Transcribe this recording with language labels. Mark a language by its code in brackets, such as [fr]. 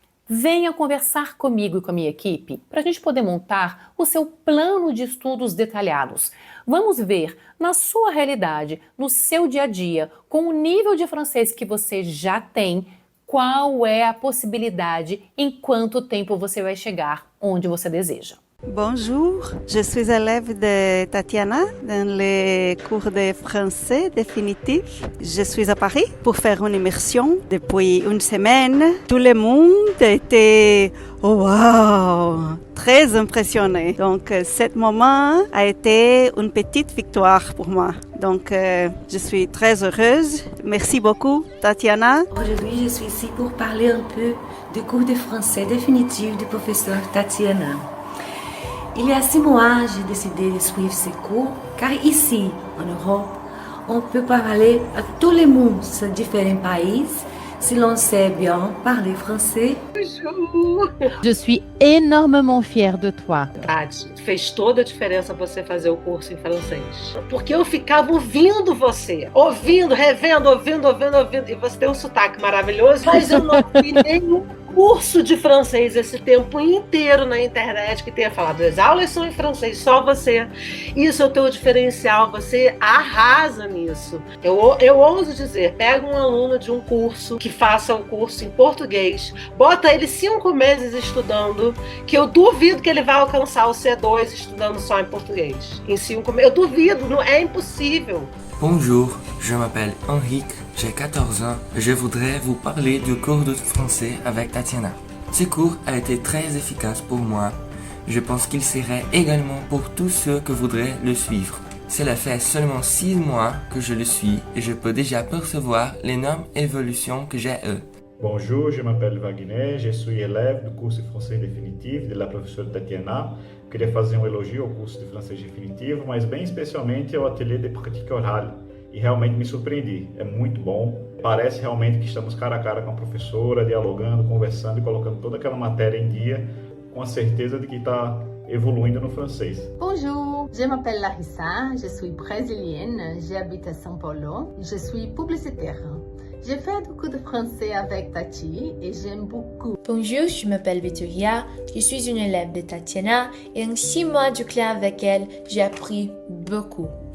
[pt] Venha conversar comigo e com a minha equipe para a gente poder montar o seu plano de estudos detalhados. Vamos ver, na sua realidade, no seu dia a dia, com o nível de francês que você já tem, qual é a possibilidade, em quanto tempo você vai chegar onde você deseja. [fr] Bonjour, je suis élève de Tatiana dans les cours de français définitif. Je suis à Paris pour faire une immersion depuis une semaine. Tout le monde était wow, très impressionné. Donc, ce moment a été une petite victoire pour moi. Donc, je suis très heureuse. Merci beaucoup, Tatiana. Aujourd'hui, je suis ici pour parler un peu du cours de français définitif du professeur Tatiana. Il y a 6 mois, j'ai décidé de suivre ces cours, car ici, en Europe, on peut parler à tous les mondes de différents pays, si l'on sait bien parler français. Bonjour! Je suis énormément fière de toi. [pt] Tati, fez toda a diferença você fazer o curso em francês. Porque eu ficava ouvindo você, ouvindo, revendo, ouvindo. E você tem um sotaque maravilhoso, mas eu não vi nenhum curso de francês esse tempo inteiro na internet que tenha falado. As aulas são em francês, só você. Isso é o teu diferencial, você arrasa nisso. Eu ouso dizer, pega um aluno de um curso que faça um curso em português, bota ele 5 meses estudando, que eu duvido que ele vai alcançar o C2 estudando só em português. Em 5 meses, eu duvido, não é impossível. [fr] Bonjour, je m'appelle Henrique, j'ai 14 ans et je voudrais vous parler du cours de français avec Tatiana. Ce cours a été très efficace pour moi. Je pense qu'il serait également pour tous ceux qui voudraient le suivre. Cela fait seulement 6 mois que je le suis et je peux déjà percevoir l'énorme évolution que j'ai eue. Bonjour, je m'appelle Wagner, je suis élève [pt] do curso [fr] de français définitif de la professora Tatiana. [pt] Queria fazer um elogio ao curso de francês definitivo, mas bem especialmente ao ateliê de [fr] pratique orale. [pt] E realmente me surpreendi, é muito bom. Parece realmente que estamos cara a cara com a professora, dialogando, conversando e colocando toda aquela matéria em dia, com a certeza de que está evoluindo no francês. [fr] Bonjour, je m'appelle Larissa, je suis brésilienne, j'habite à São Paulo, je suis publicitaire. J'ai fait du cours de français avec Tati et j'aime beaucoup. Bonjour, je m'appelle Victoria, je suis une élève de Tatiana et en 6 mois de classe avec elle, j'ai appris beaucoup.